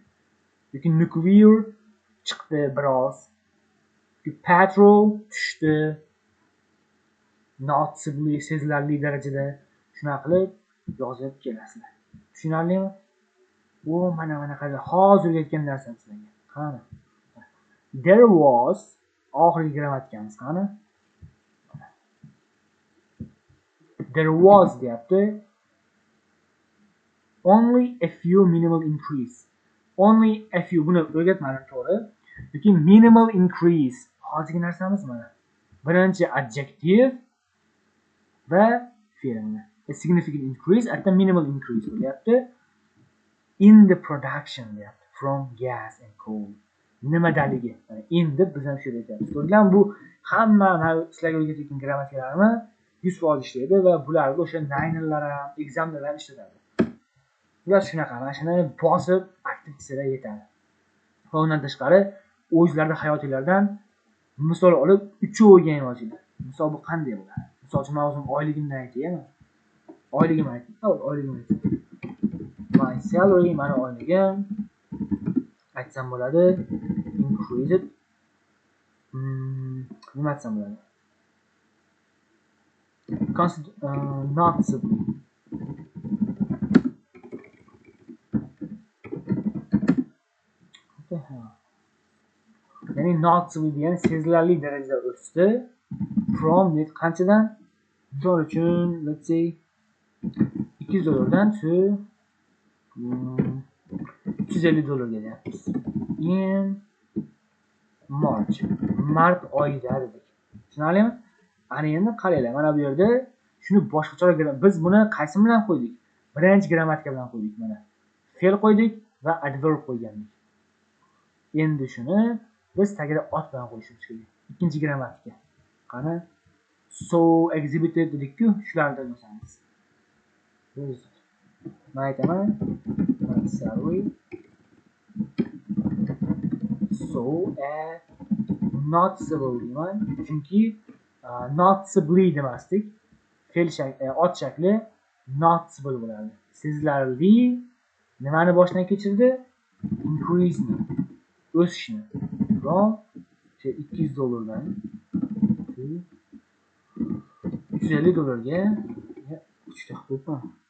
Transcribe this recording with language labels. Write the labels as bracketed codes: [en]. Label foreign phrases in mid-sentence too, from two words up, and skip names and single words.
[uz] Yoki nuclear chiqdi biroz. Yoki petrol tushdi noticeably sezilarli darajada. Shunaqa qilib yozib kelasizlar. Tushunarlimi? Bu mana qarang, hozir o'rgatgan narsam sizlarga. Qani. [en] There was [uz] oxirgi grammatikamiz qani? [en] There was [uz] deyapti. [en] Only a few minimal increase. Only a few. [uz] Buni o'rgatmadim to'g'ri. Lekin [en] minimal increase. [uz] Hozirgi narsamiz mana. Birinchi adjective va fe'lni. [en] A significant increase at the minimal increase bo'lyapti. In the production deyapti. From gas and coal. Nimadaligi. [uz] In deb biz ham shu yerda aytamiz. Ko'rgan bu hamma sizlarga o'rgatayotgan grammatikalarni 100% ishlaydi va bularga o'sha ninerlar ham, examlar ham ishlatadi. Ular shunaqa, mana shuni bosib aktiv qilsalar yetadi. Va undan tashqari o'zlari hayotinglardan misol olib uchoviga ham yozinglar. Misol bu qanday bo'ladi? Misol uchun men o'zim oyligimdan aytayman. Oyligimni aytdim. Oyligimni aytdim. [en] My salary, [uz] mana oyligim aytsam bo'ladi. Increased. Nima aytsam bo'ladi? Noticeably. Ya'ni noticeably degani sezilarli darajada o'sdi. From qanchadan? Misol uchun, [en] let's say $200 to $350 deyapmiz. In March. [uz] Mart oyida dedik. Tushunarlimi? Ana endi qaranglar, mana bu yerda shuni boshqacharoq biz buni qaysi bilan qo'ydik? Birinchi grammatika bilan qo'ydik mana. Fe'l qo'ydik va adverb qo'ygandik. Endi shuni biz tagida ot bilan qo'yishimiz kerak. Ikkinchi grammatika. Qani [en] so exhibited [uz] dedik-ku, shularni yozamiz. Men aytaman, [en] salary so noticeable [uz] deyman, chunki noticeably demasdik. Fe'l shakli, ot shakli noticeable bo'ladi. Sezilarli nimani boshdan kechirdi? Increase ni, o'sishni. From $200 $350 ga uchta qo'yibman.